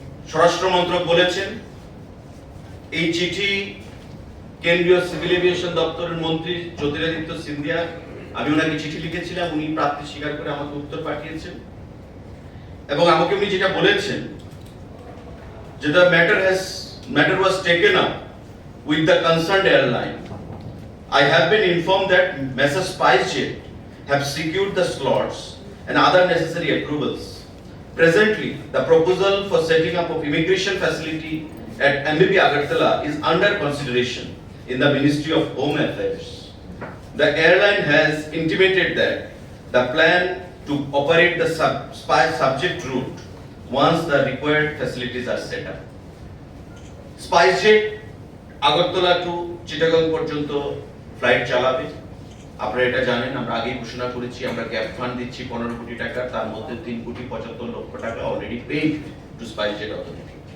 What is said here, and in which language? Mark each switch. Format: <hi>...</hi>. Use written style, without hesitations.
<bn>স্বরাষ্ট্র মন্ত্রক বলেছেন এই চিঠি কেন্দ্রীয় সিভিল এভিয়েশন দপ্তরের মন্ত্রী জ্যোতিরাদিত্য সিন্ধিয়া, আমি ওনাকে চিঠি লিখেছিলাম, উনি প্রাপ্তি স্বীকার করে আমাকে উত্তর পাঠিয়েছেন এবং আমাকে উনি যেটা বলেছেন যে</bn> <en>the matter was taken up with the concerned airline. I have been informed that Messrs. SpiceJet have secured the slots and other necessary approvals. Presently, the proposal for setting up of immigration facility at MBB Agartala is under consideration in the Ministry of Home Affairs. The airline has intimated that the plan to operate the subject route once the required facilities are set up.</en> <bn>SpiceJet Agartala two Chittagong পর্যন্ত flight চালাবে। আপনারা এটা জানেন, আমরা আগেই ঘোষণা করেছি আমরা গ্যাপ ফান্ড দিচ্ছি 15 কোটি টাকা, তার মধ্যে 3,75,00,000 টাকা</bn> <en>already paid to</en> <bn>SpiceJet authority.</bn>